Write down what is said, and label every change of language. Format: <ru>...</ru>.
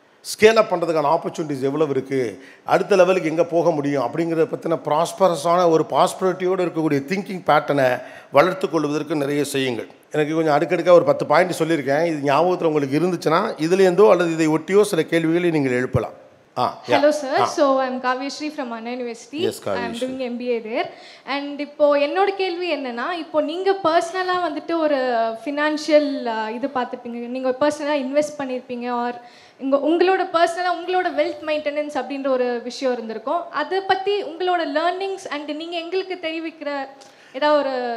<ta>Scale up பண்ணுறதுக்கான opportunities எவ்வளோ இருக்குது, அடுத்த லெவலுக்கு எங்கே போக முடியும் அப்படிங்கிறத பற்றின ப்ராஸ்பரஸான ஒரு பாஸ்பிரிட்டியோடு இருக்கக்கூடிய திங்கிங் பேட்டர்னை வளர்த்து கொள்வதற்கு நிறைய செய்யுங்கள். எனக்கு கொஞ்சம் அடுக்கடுக்காக ஒரு 10 பாயிண்ட் சொல்லியிருக்கேன். இது ஞாபகத்தில் உங்களுக்கு இருந்துச்சுன்னா இதுலேருந்தோ அல்லது இதை ஒட்டியோ சில கேள்விகளை நீங்கள் எழுப்பலாம்.</ta> <en>Hello sir, so I'm Kavyashree from Anna University. Yes, Kavyashree. I'm doing MBA there.</en> <ta>And இப்போ என்னோட கேள்வி என்னன்னா, இப்போ நீங்க பர்சனலா வந்துட்டு ஒரு ஃபினான்ஷியல் இது பார்த்துப்பீங்க, நீங்க பர்சனலா இன்வெஸ்ட் பண்ணியிருப்பீங்க, ஆர் உங்களோட பர்சனலா உங்களோட வெல்த் மெயின்டெனன்ஸ் அப்படின்ற ஒரு விஷயம் இருந்திருக்கும். அதை பற்றி உங்களோட லேர்னிங்ஸ் அண்ட் நீங்கள் எங்களுக்கு தெரிவிக்கிற ஏதாவது ஒரு</ta>